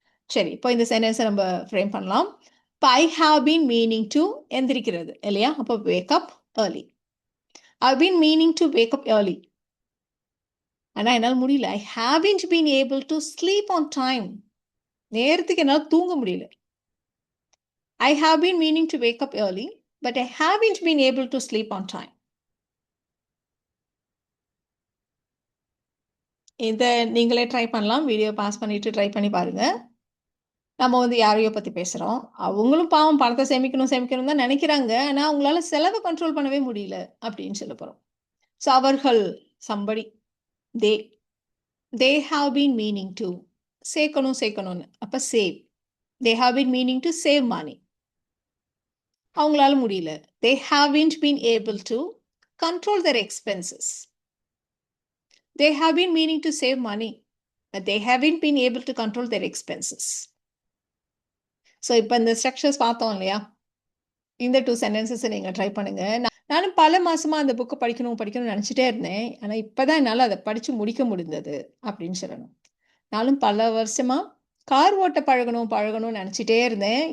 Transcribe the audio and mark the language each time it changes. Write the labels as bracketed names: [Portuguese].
[Tamil] சரி, இப்போ இந்த சென்டென்ஸை நம்ம ஃப்ரேம் பண்ணலாம். இப்போ [English] I have been meaning to [Tamil] எந்திரிக்கிறது இல்லையா? [English] அப்போ wake up early. I been meaning to wake up early, [Tamil] ஆனால் என்னால் முடியல. [English] I haven't been able to sleep on time. [Tamil] நேரத்துக்கு என்னால் தூங்க முடியல. [English] I have been meaning to wake up early, but I haven't been able to sleep on time. [Tamil] இதை நீங்களே try பண்ணலாம். வீடியோ பாஸ் பண்ணிட்டு ட்ரை பண்ணி பாருங்க. நம்ம வந்து யாரையோ பத்தி பேசுறோம். அவங்களும் பாவம் பணத்தை சேமிக்கணும் தான் நினைக்கிறாங்க. ஆனா அவங்களால செலவை கண்ட்ரோல் பண்ணவே முடியல அப்படின்னு சொல்ல போறோம். ஸோ அவர்கள் [English] somebody they have been meaning to [Tamil] சேர்க்கணும்னு. அப்ப [English] save. They have been meaning to save money. [Tamil] அவங்களால முடியல. [English] They haven't been able to control their expenses. They have been meaning to save money, but they haven't been able to control their expenses. [Tamil] So இப்போ இந்த structures பார்த்தோம் இல்லையா? இந்த 2 சென்டென்சஸை நீங்கள் try பண்ணுங்க. நானும் பல மாசமா அந்த புக்கை படிக்கணும்னு நினச்சிட்டே இருந்தேன். ஆனால் இப்போதான் என்னால் அதை படித்து முடிக்க முடிந்தது அப்படின்னு சொல்லணும். நானும் பல வருஷமா கார் ஓட்ட பழகணும்னு நினச்சிட்டே இருந்தேன்.